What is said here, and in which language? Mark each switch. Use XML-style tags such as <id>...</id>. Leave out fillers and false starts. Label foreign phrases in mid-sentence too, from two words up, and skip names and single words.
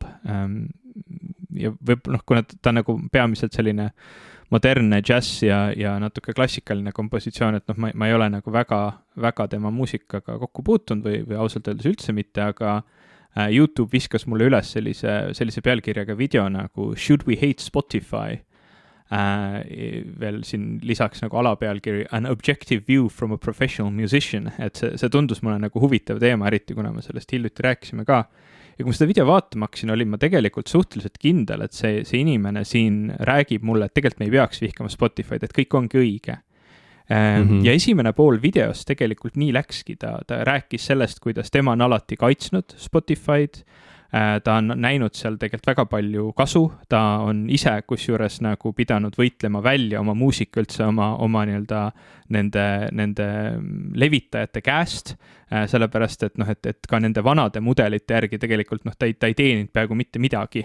<et>Ja kuna ta nagu peamiselt selline modernne džäss ja natuke klassikaline kompositsioon, et ma ei ole nagu väga tema muusikaga kokku puutunud või ausalt öeldes üldse mitte, aga YouTube viskas mulle üles sellise pealkirjaga video nagu</et> <en>Should we hate Spotify?</en> <et>Veel siin lisaks nagu alapealkiri</et> <en>An objective view from a professional musician,</en> <et>et see tundus mulle nagu huvitav teema, eriti kuna me sellest hiljuti rääkisime ka. Ja kui ma seda video vaatama hakkasin, olin ma tegelikult suhteliselt kindel, et see inimene siin räägib mulle, et tegelikult me ei peaks vihkama Spotify'd, et kõik ongi õige. Ja esimene pool videos tegelikult nii läkski, ta rääkis sellest, kuidas tema on alati kaitsnud Spotify'd, ta on näinud seal tegelikult väga palju kasu, ta on ise kusjuures nagu pidanud võitlema välja oma muusika üldse oma nende levitajate käest, sellepärast et ka nende vanade mudelite järgi tegelikult ta ei teeninud peaaegu mitte midagi.</et>